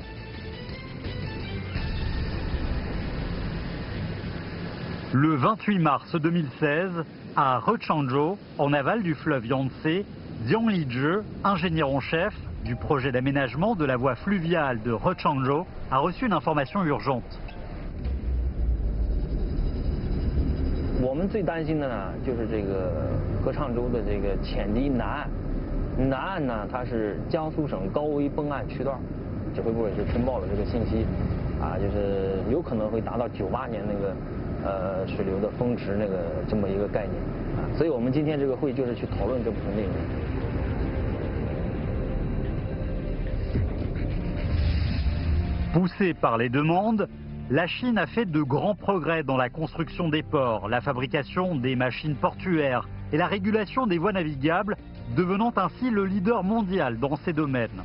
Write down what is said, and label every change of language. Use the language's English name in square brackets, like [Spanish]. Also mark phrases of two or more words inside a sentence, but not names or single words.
[French] Le 28 mars 2016, à Rechangzhou, en aval du fleuve Yangtze, Jiang Lizhi, ingénieur en chef du projet d'aménagement de la voie fluviale de Rechangzhou, a reçu une information urgente. [Chinese] 我们最担心的呢，就是这个合唱州的这个浅堤南岸。南岸呢，它是江苏省高危崩案区段，指挥部也是通报了这个信息，就是有可能会达到98年那个水流的峰值那个这么一个概念所以我们今天这个会就是去讨论这部分内容。 [French] Poussée par les demandes, la Chine a fait de grands progrès dans la construction des ports, la fabrication des machines portuaires et la régulation des voies navigables, devenant ainsi le leader mondial dans ces domaines.